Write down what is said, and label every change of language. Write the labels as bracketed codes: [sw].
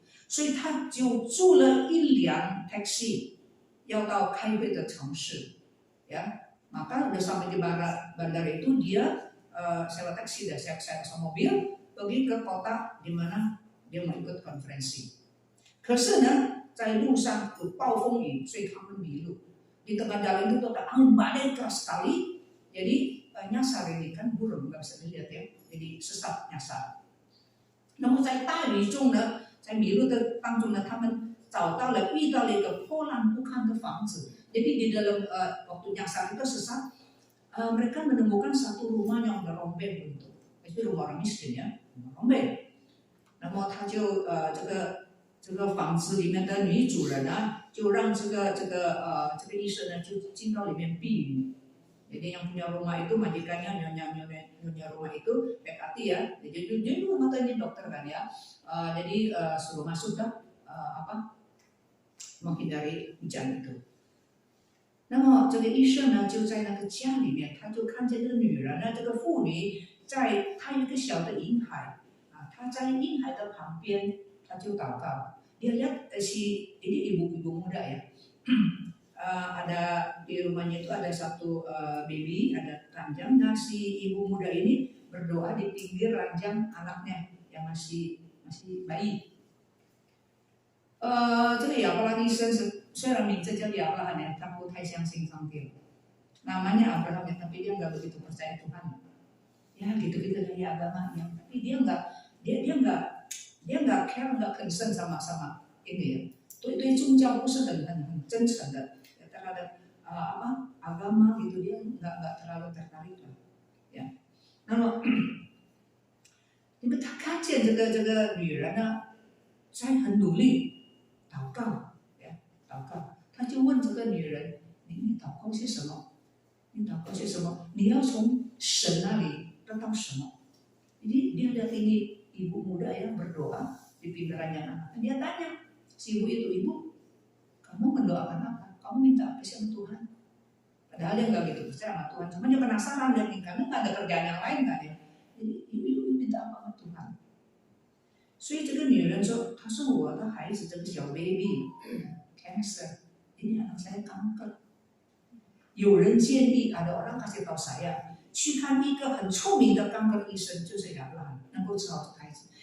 [zh] 所以他就租了一辆 taxi 要到开会的城市， ya. [id] Maka udah sampai di bandara itu dia sewa taksi dan sewa mobil pergi ke kota di mana dia mau ikut konferensi. [zh] 可是呢，在路上有暴风雨，所以他们迷路。 [id] Di tengah jalan itu ada angin badai keras sekali, jadi nyasar ini kan burung nggak bisa dilihat ya, jadi sesat nyasar. [zh] 那么在大雨中呢，在迷路的当中呢，他们遇到了一个破烂不堪的房子。 [id] Jadi di dalam waktu nyasar itu sesat, mereka menemukan satu rumah yang berombeng bentuk. Itu rumah orang miskin ya, rumah rombeng. [zh] 那么他就这个房子里面的女主人呢，就让这个医生呢就进到里面避雨。 [id] Jadi yang punya rumah itu majikannya nyonya rumah itu PKT ya, jadi dia juga matanya dokter kan ya, jadi suruh masuk dah menghindari hujan itu. [zh] 那么这个医生呢就在那个家里面，他就看见这个女人呢，这个妇女她有一个小的婴孩她在婴孩的旁边，她就祷告。 [id] Dia lihat ini ibu-ibu muda ya. Ada di rumahnya itu ada satu baby, ada ranjang. Nah, si ibu muda ini berdoa di pinggir ranjang anaknya yang masih bayi. [zh] 这个亚伯拉罕医生虽然名字叫亚伯拉罕ya，他不太相信上帝。 [id] Namanya Abraham ya, tapi dia nggak begitu percaya Tuhan. Ya gitu-gitu dari agamanya, tapi dia nggak care, nggak concern sama ini ya. [zh] 对宗教不是很真诚的。 [id] terhadap agama gitu, dia nggak terlalu tertarik lah, ya. [zh] 那么，因为他看见这个女人呢，在很努力祷告，呀，祷告，他就问这个女人：“你祷告些什么？你祷告些什么？你要从神那里得到什么？” [id] Jadi dia lihat ini ibu muda yang berdoa di pinggirannya anak. Dia tanya si ibu itu, "Ibu, kamu mendoakan apa? Kamu minta apa sih sama Tuhan?" Padahal dia nggak gitu percaya sama Tuhan, cuma dia penasaran dan karena nggak ada kerjaan yang lain kan ya. Jadi ibu minta apa sama Tuhan? [zh] 所以这个女人说：“她说我的孩子这个小 baby cancer， [id] ini anak saya kanker。 [zh] 有人建议， [id] ada orang kasih tahu saya [zh] 去看一个很出名的kanker医生，就是亚伯拉罕，能够治好这个孩子。